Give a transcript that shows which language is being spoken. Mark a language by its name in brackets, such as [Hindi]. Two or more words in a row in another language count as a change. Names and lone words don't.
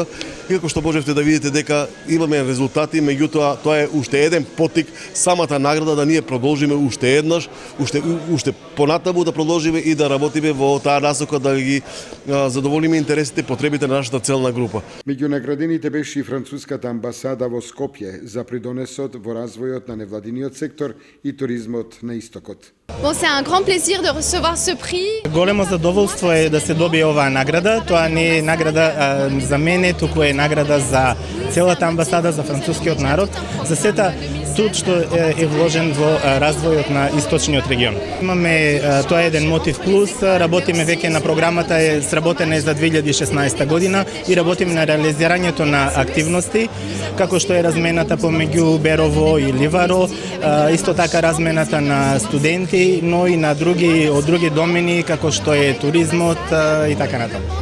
[Macedonian] И како што можевте да видите дека имаме резултати, меѓутоа тоа е уште еден поттик самата награда да ние продолжиме уште еднаш, уште понатаму да продолжиме и да работиме во таа насока да ги задоволиме интересите и потребите на нашата целна група. Меѓу наградените беше и француската амбасада во Скопје за придонесот во развојот на невладиниот сектор и туризмот на истокот. [French] Bon, c'est un grand plaisir de recevoir ce prix. [Macedonian] Големо задоволство е да се добие оваа награда. Тоа не е награда за мене, туку е награда за целата амбасада, за францускиот народ, за сета труд што е вложен во развојот на источниот регион. Имаме тоа еден мотив плюс, работиме веќе на програмата е сработена е за 2016 година и работиме на реализирањето на активности како што е размената помеѓу Берово и Ливаро, исто така размената на студенти, но и на од други домени како што е туризмот и така натаму.